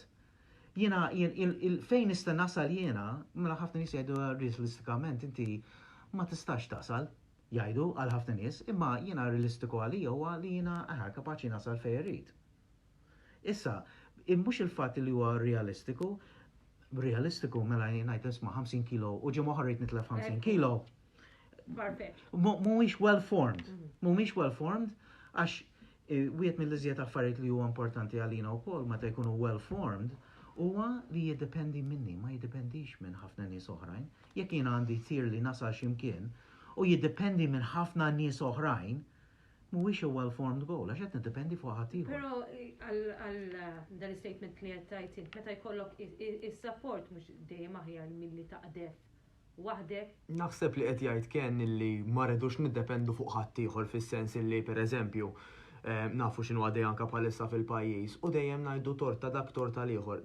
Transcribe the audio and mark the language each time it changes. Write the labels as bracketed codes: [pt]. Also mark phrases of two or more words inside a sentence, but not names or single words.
[mt] Jiena fejn nista' nasal jiena, mela ħafna nies jgħidu realistikament inti ma tistax tasal, jgħidu għal ħafna nies, imma jiena realistiku għalija huwa li jiena kapaċi nasal fejn irid. Issa, mhux il-fatt li huwa realistiku mela ngħid isma' 50 kilo u ġimgħa oħra rrid nitlef 50 kilo. [en] Mhuwiex well formed. [mt] Mhuwiex [en] well formed [mt] għax wieħed mill-iżjed affarijiet li huwa importanti għalina wkoll meta jkunu [en] well formed [mt] huwa li jiddependi minni, ma jiddependix minn ħafna nies oħrajn. Jekk jien għandi tir li nasal x'imkien u jiddependi minn ħafna nies oħrajn, mhuwiex [en] well formed goal [mt] għax qed niddependi fuq ħadd ieħor. Però għal dan is-statement li qed tajt meta jkollok is-support mhux dejjem aħjar milli taqdef waħdek. Naħseb li qed jgħid kien illi ma rridux niddependu fuq ħadd ieħor fis-sens illi pereżempju nafu x'inhu għaddej anke bħalissa fil-pajjiż u dejjem ngħidu torta dak torta l-ieħor.